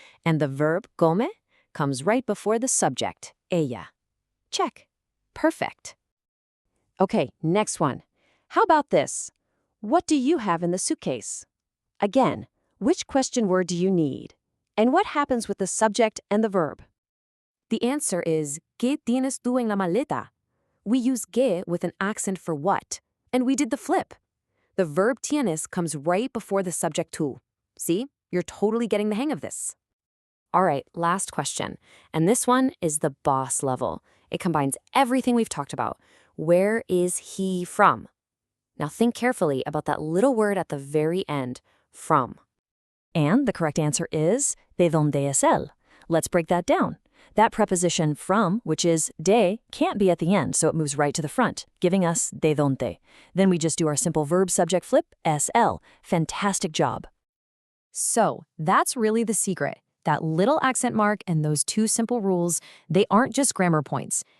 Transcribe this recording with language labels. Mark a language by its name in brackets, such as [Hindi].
[English] And the verb come comes right before the subject, ella. Check. Perfect. Okay, next one. How about this? What do you have in the suitcase? Again, which question word do you need? And what happens with the subject and the verb? The answer is, [Spanish] ¿Qué tienes tú en la maleta? [English] We use que with an accent for what, and we did the flip. The verb tienes comes right before the subject tú. See? You're totally getting the hang of this. All right, last question. And this one is the boss level. It combines everything we've talked about. Where is he from? Now think carefully about that little word at the very end, from. And the correct answer is [Spanish] ¿de dónde es él? [English] Let's break that down. That preposition from, which is de, can't be at the end, so it moves right to the front, giving us de dónde. Then we just do our simple verb subject flip, SL. Fantastic job. So that's really the secret. That little accent mark and those two simple rules, they aren't just grammar points.